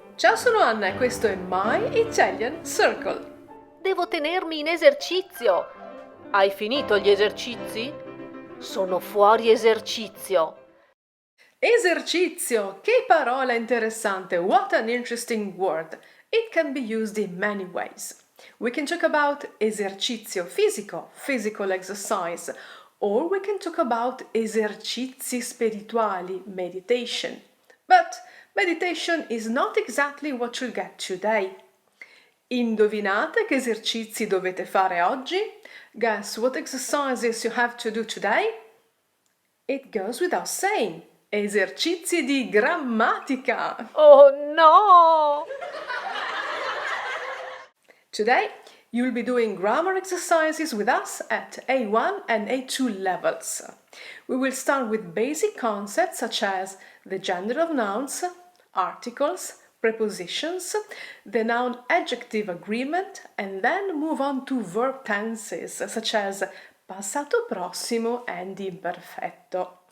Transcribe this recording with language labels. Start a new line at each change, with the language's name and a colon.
Italian: Ciao, sono Anna e questo è My Italian Circle. Devo tenermi in esercizio. Hai finito gli esercizi? Sono fuori esercizio. Esercizio, che parola interessante.
English: What an interesting word. It can be used in many ways. We can talk about
Italian: esercizio fisico,
English: physical exercise, or we can talk about
Italian: esercizi spirituali,
English: meditation. But meditation is not exactly what you'll get today.
Italian: Indovinate che esercizi dovete fare oggi?
English: Guess what exercises you have to do today? It goes without saying.
Italian: Esercizi di grammatica.
English: Oh no! Today, you'll be doing grammar exercises with us at A1 and A2 levels. We will start with basic concepts such as the gender of nouns, articles, prepositions, the noun-adjective agreement, and then move on to verb tenses such as passato prossimo and imperfetto.